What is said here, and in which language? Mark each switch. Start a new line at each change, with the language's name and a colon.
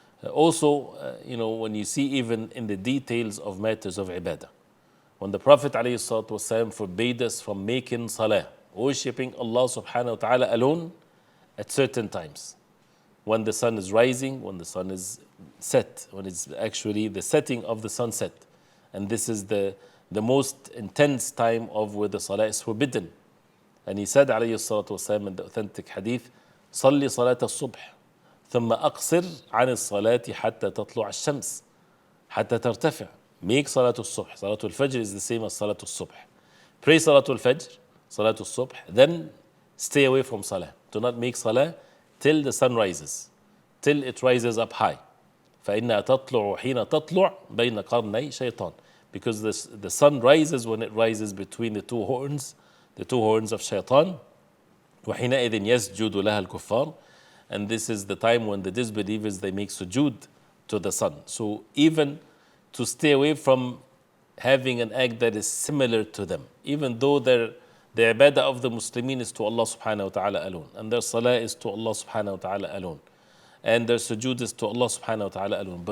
English: Also, you know, when you see even in the details of matters of ibadah, when the Prophet ﷺ forbade us from making salah, worshipping Allah subhanahu wa ta'ala alone at certain times, when the sun is rising, when the sun is set, when it's actually the setting of the sunset, and this is the most intense time of where the salah is forbidden. And he said alayhi salatu wasalam in the authentic hadith,
Arabic: صلي صلاة الصبح ثم أقصر عن الصلاة حتى تطلع الشمس حتى ترتفع.
English: Make Salatul Subh. Salatul Fajr is the same as Salatul Subh. Pray Salatul Fajr, Salatul Subh, then stay away from Salah. Do not make Salah till the sun rises. till it rises up high.
Arabic: فإنها تطلع حين تطلع بين قرني شيطان.
English: Because the sun rises when it rises between the two horns of shaitan.
Arabic: وحينئذ يسجد لها الكفار.
English: And this is the time when the disbelievers, they make sujood to the sun. So even to stay away from having an act that is similar to them, even though the ibadah of the Muslimin is to Allah subhanahu wa ta'ala alone, and their salah is to Allah subhanahu wa ta'ala alone, and their sujood is to Allah subhanahu wa ta'ala alone.